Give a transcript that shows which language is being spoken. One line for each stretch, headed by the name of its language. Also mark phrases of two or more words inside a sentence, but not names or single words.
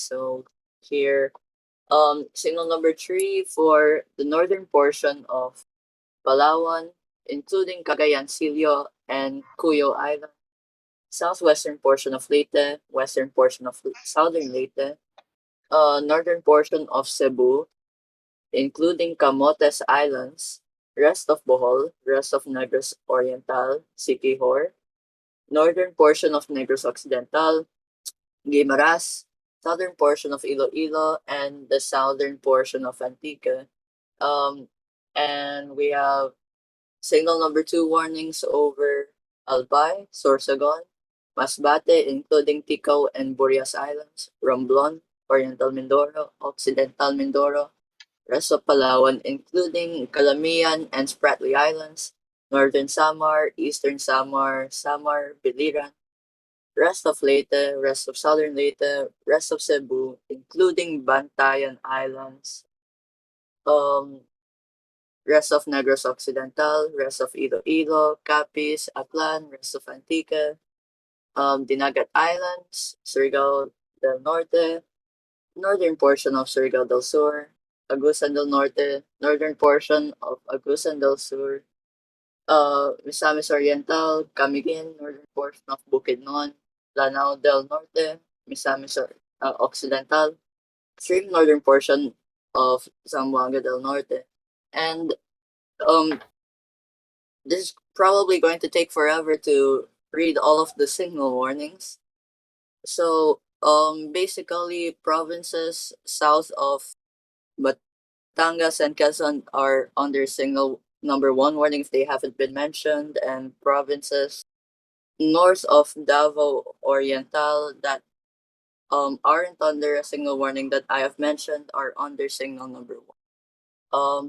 English: So here, signal number 3 for the northern portion of Palawan, including Cagayan Silio and Cuyo Island, southwestern portion of Leyte, western portion of southern Leyte, northern portion of Cebu, including Camotes Islands, rest of Bohol, rest of Negros Oriental, Siquijor, northern portion of Negros Occidental, Guimaras, southern portion of Iloilo, and the southern portion of Antique. And we have signal number 2 warnings over Albay, Sorsogon, Masbate, including Ticao and Burias Islands, Romblon, Oriental Mindoro, Occidental Mindoro, rest of Palawan, including Calamian and Spratly Islands, Northern Samar, Eastern Samar, Samar, Biliran, rest of Leyte, rest of Southern Leyte, rest of Cebu, including Bantayan Islands, rest of Negros Occidental, rest of Iloilo, Capiz, Aklan, rest of Antique, Dinagat Islands, Siargao del Norte, northern portion of Siargao del Sur, Agusan del Norte, northern portion of Agusan del Sur, Misamis Oriental, Camiguin, northern portion of Bukidnon, Lanao del Norte, Misamis Occidental, extreme northern portion of Zamboanga del Norte. And this is probably going to take forever to read all of the signal warnings. So basically provinces south of Batangas and Quezon are under signal number 1 warning if they haven't been mentioned, and provinces north of Davao Oriental that aren't under a signal warning that I have mentioned are under signal number 1.